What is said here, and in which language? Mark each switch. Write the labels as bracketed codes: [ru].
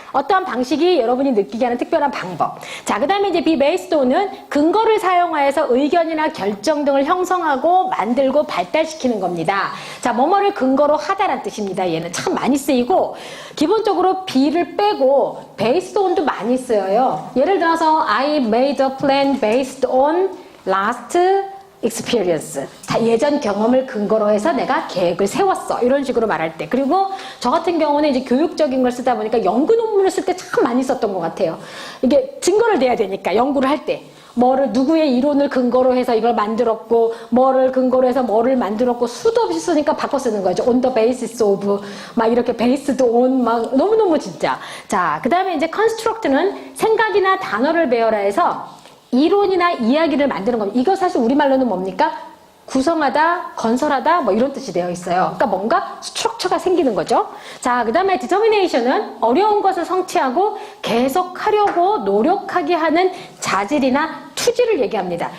[ko] 어떠한 방식이 여러분이 느끼게 하는 특별한 방법. 자, 그 다음에 이제 be based on은 근거를 사용하여서 의견이나 결정 등을 형성하고 만들고 발달시키는 겁니다. 자, 뭐뭐를 근거로 하다란 뜻입니다. 얘는 참 많이 쓰이고, 기본적으로 be를 빼고 based on도 많이 쓰여요. 예를 들어서 [en] I made a plan based on last experience. [ko] 다 예전 경험을 근거로 해서 내가 계획을 세웠어. 이런 식으로 말할 때. 그리고 저 같은 경우는 이제 교육적인 걸 쓰다 보니까 연구 논문을 쓸 때 참 많이 썼던 것 같아요. 이게 증거를 대야 되니까, 연구를 할 때. 뭐를, 누구의 이론을 근거로 해서 이걸 만들었고, 뭐를 근거로 해서 뭐를 만들었고, 수도 없이 쓰니까 바꿔 쓰는 거죠. on the basis of, 막 이렇게 based on, 막 너무너무 진짜. 자, 그 다음에 이제 construct는 생각이나 단어를 배워라 해서 이론이나 이야기를 만드는 겁니다. 이거 사실 우리말로는 뭡니까? 구성하다, 건설하다, 뭐 이런 뜻이 되어 있어요. 그러니까 뭔가 스트럭처가 생기는 거죠. 자, 그 다음에 determination은 어려운 것을 성취하고 계속하려고 노력하게 하는 자질이나 투지를 얘기합니다.